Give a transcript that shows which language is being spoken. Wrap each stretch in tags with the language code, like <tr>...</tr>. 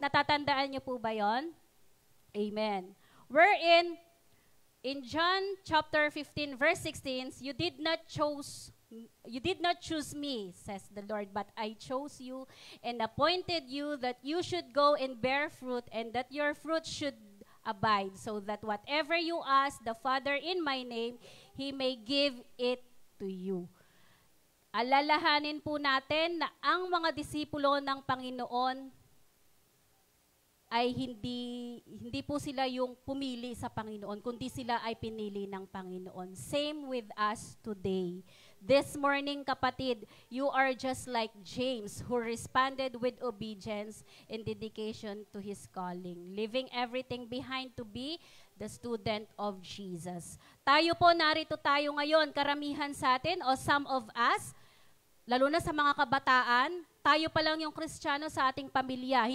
<tl>Natatandaan niyo po ba yon?</tl> <en>Amen. Wherein, in John chapter 15, verse 16, you did not choose me, says the Lord, but I chose you and appointed you that you should go and bear fruit and that your fruit should abide, so that whatever you ask the Father in my name, He may give it to you.</en> <tl>Alalahanin po natin na ang mga disipulo ng Panginoon ay hindi po sila yung pumili sa Panginoon, kundi sila ay pinili ng Panginoon.</tl> <en>Same with us today. This morning, kapatid, you are just like James, who responded with obedience and dedication to his calling, leaving everything behind to be the student of Jesus.</en> <tl>Tayo po, narito tayo ngayon, karamihan sa atin, o</tl> <en>some of us,</en> <tl>lalo na sa mga kabataan, tayo pa lang yung Kristiyano sa ating pamilya.</tl>